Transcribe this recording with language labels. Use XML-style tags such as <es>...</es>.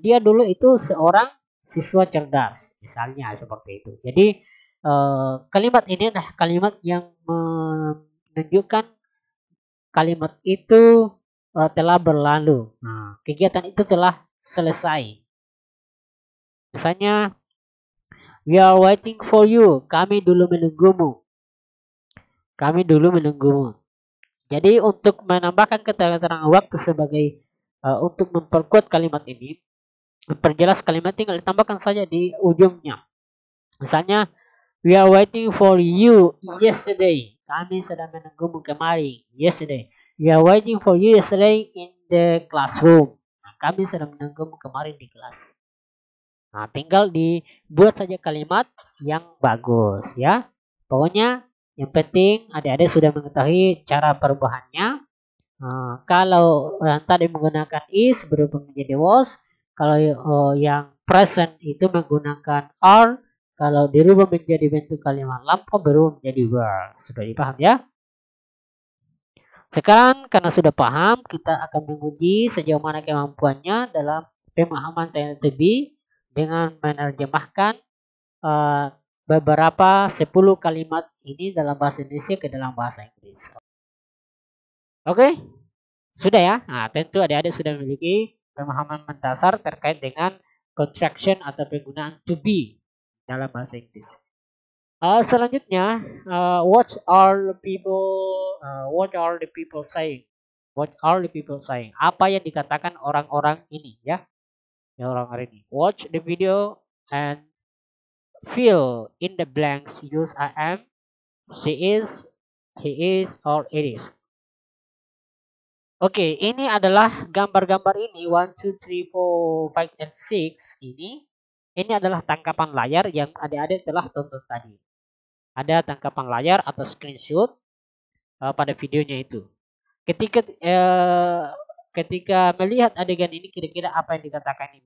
<id>Dia dulu itu seorang siswa cerdas, misalnya seperti itu. Jadi kalimat ini adalah kalimat yang menunjukkan kalimat itu telah berlalu. Nah, kegiatan itu telah selesai. Misalnya,</id> <en>we are waiting for you.</en> <id>Kami dulu menunggumu. Kami dulu menunggumu. Jadi untuk menambahkan keterangan waktu sebagai untuk memperkuat kalimat ini, memperjelas kalimat tinggal ditambahkan saja di ujungnya. Misalnya,</id> <en>We are waiting for you yesterday.</en> <id>Kami sedang menunggumu kemarin.</id> <en>Yesterday. We are waiting for you yesterday in the classroom.</en> <id>Nah, kami sedang menunggumu kemarin di kelas. Nah, tinggal dibuat saja kalimat yang bagus ya. Pokoknya yang penting adik-adik sudah mengetahui cara perubahannya. Kalau yang tadi menggunakan is berubah menjadi was. Kalau yang present itu menggunakan are. Kalau dirubah menjadi bentuk kalimat lampau berubah menjadi were. Sudah dipaham ya? Sekarang karena sudah paham, kita akan menguji sejauh mana kemampuannya dalam pemahaman tanya to be dengan menerjemahkan beberapa 10 kalimat ini dalam bahasa Indonesia ke dalam bahasa Inggris. Oke? Sudah ya? Nah, tentu adik-adik sudah memiliki pemahaman mendasar terkait dengan contraction atau penggunaan to be dalam bahasa Inggris. Selanjutnya,</id> <en>what are the people saying? What are the people saying?</en> <id>Apa yang dikatakan orang-orang ini ya? Orang-orang ini.</id> <en>Watch the video and fill in the blanks. Use I am, she is, he is, or it is.</en> <id>Oke, ini adalah gambar-gambar ini 1, 2, 3, 4, 5, and 6 ini. Ini adalah tangkapan layar yang adik-adik telah tonton tadi. Ada tangkapan layar atau screenshot pada videonya itu. Ketika melihat adegan ini kira-kira apa yang dikatakan ini.</id>